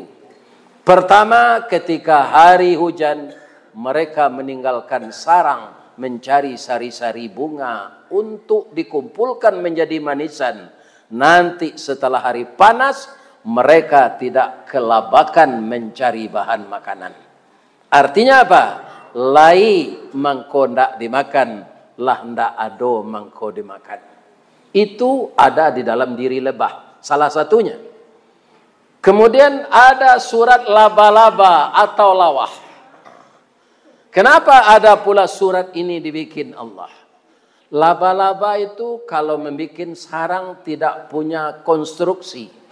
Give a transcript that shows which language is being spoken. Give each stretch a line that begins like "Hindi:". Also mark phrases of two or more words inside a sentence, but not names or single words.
Indonesian: Pertama, ketika hari hujan, mereka meninggalkan sarang mencari sari-sari bunga untuk dikumpulkan menjadi manisan. Nanti setelah hari panas, mereka tidak kelabakan mencari bahan makanan. Artinya apa?
Minangkabau: Lai mangko ndak dimakan, lah ndak ado mangko dimakan.
Indonesian: Itu ada di dalam diri lebah, salah satunya. Kemudian ada surat laba-laba atau lawah. Kenapa ada pula surat ini dibikin Allah? Laba-laba itu kalau membuat sarang tidak punya konstruksi.